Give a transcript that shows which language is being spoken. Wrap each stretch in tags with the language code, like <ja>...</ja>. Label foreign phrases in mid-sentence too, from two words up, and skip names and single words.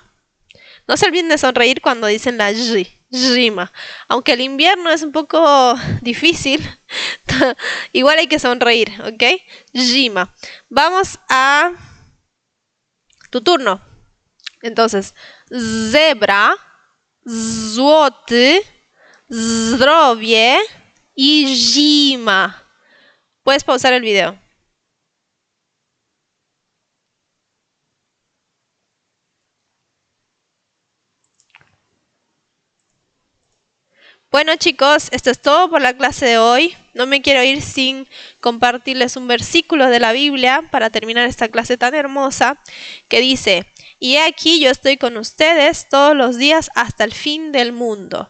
<es>No se olviden de sonreír cuando dicen la jima. Aunque el invierno es un poco difícil, igual hay que sonreír, ¿ok? Jima. Vamos a tu turno. Entonces,</es> <pl>zebra, złoty, zdrowie y zima.</pl> <es>Puedes pausar el video. Bueno chicos, esto es todo por la clase de hoy. No me quiero ir sin compartirles un versículo de la Biblia para terminar esta clase tan hermosa que dice: y he aquí yo estoy con ustedes todos los días hasta el fin del mundo.</es>